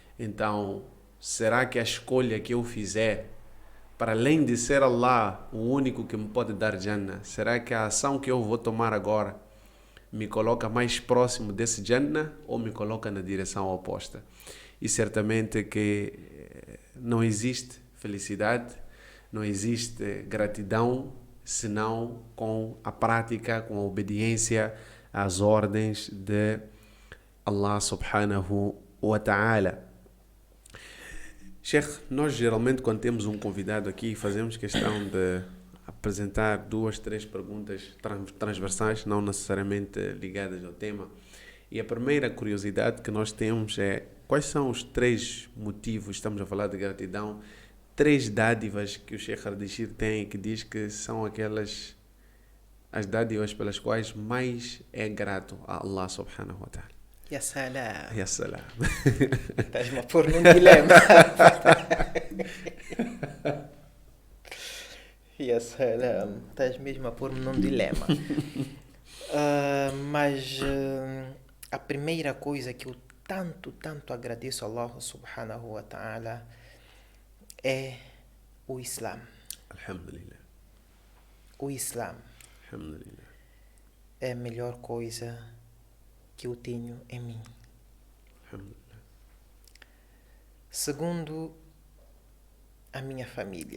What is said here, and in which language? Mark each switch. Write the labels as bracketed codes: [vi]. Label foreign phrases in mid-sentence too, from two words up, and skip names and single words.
[pt] Então, será que a escolha que eu fizer para além de ser Allah o único que me pode dar Jannah, será que a ação que eu vou tomar agora me coloca mais próximo desse Jannah ou me coloca na direção oposta? E certamente que não existe felicidade, não existe gratidão, senão com a prática, com a obediência às ordens de [ar] الله سبحانه وتعالى. [pt] Sheikh, nós geralmente quando temos um convidado aqui fazemos questão de apresentar 2, 3 perguntas transversais, não necessariamente ligadas ao tema. E a primeira curiosidade que nós temos é: quais são os 3 motivos, estamos a falar de gratidão, 3 dádivas que o Sheikh Ardeshir tem, que diz que são as dádivas pelas quais mais é grato a [ar] الله سبحانه وتعالى? يا سلام. يا سلام. [pt] Estás-me a pôr num dilema. [ar] يا سلام. [pt] Estás mesmo a pôr-me num dilema. Mas a primeira coisa que eu tanto agradeço a [ar] الله سبحانه وتعالى [pt] é o Islã. [ar] Alhamdulillah. [pt] O Islã [ar] Alhamdulillah. [pt] é a melhor coisa que eu tenho em mim. [ar] Alhamdulillah. [pt] Segundo, a minha família.